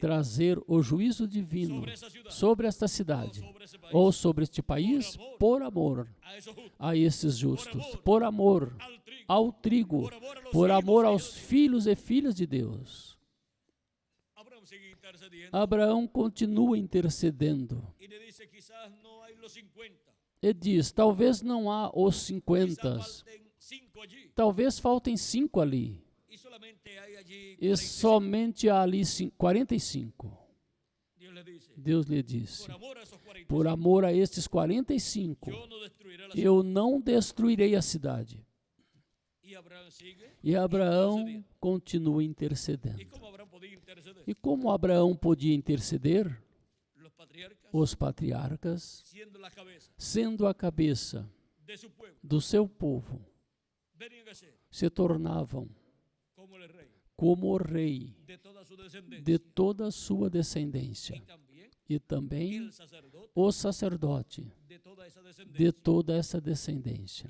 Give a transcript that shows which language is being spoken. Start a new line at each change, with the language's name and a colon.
Portuguese: trazer o juízo divino
Spanish: sobre esa ciudad
Portuguese: sobre esta o cidade
Spanish: sobre ese país,
Portuguese: ou sobre este país por amor
Spanish: a esos justos,
Portuguese: a esses justos, por amor
Spanish: al trigo,
Portuguese: ao trigo,
Spanish: por amor a los
Portuguese: por filhos amor de aos filhos e filhas de Deus.
Spanish: Abraham sigue intercediendo
Portuguese: Abraão continua intercedendo
Spanish: y le dice quizás no hay los 50,
Portuguese: e diz: talvez não há os
Spanish: quizás
Portuguese: 50,
Spanish: falten 5 allí
Portuguese: talvez faltem 5 ali,
Spanish: y solamente hay allí
Portuguese: e
Spanish: 45.
Portuguese: somente há ali 45.
Spanish: Dios le dice,
Portuguese: Deus lhe disse:
Spanish: por amor a esos 45,
Portuguese: por amor a estes 45,
Spanish: yo no destruiré la ciudad.
Portuguese: eu não destruirei a cidade.
Spanish: Y Abraham sigue
Portuguese: E Abraão
Spanish: intercediendo.
Portuguese: continua
Spanish: ¿Y
Portuguese: intercedendo.
Spanish: cómo Abraham podía interceder?
Portuguese: E como Abraão podia interceder?
Spanish: Los patriarcas,
Portuguese: Os patriarcas,
Spanish: siendo la cabeza
Portuguese: sendo a cabeça
Spanish: de su pueblo,
Portuguese: do seu povo,
Spanish: venían a ser
Portuguese: se tornavam
Spanish: como el rey
Portuguese: como o rei
Spanish: de toda su descendencia.
Portuguese: de toda a sua descendência,
Spanish: Y también
Portuguese: e também
Spanish: el sacerdote
Portuguese: o sacerdote
Spanish: de toda esa
Portuguese: de
Spanish: descendencia.
Portuguese: toda essa descendência.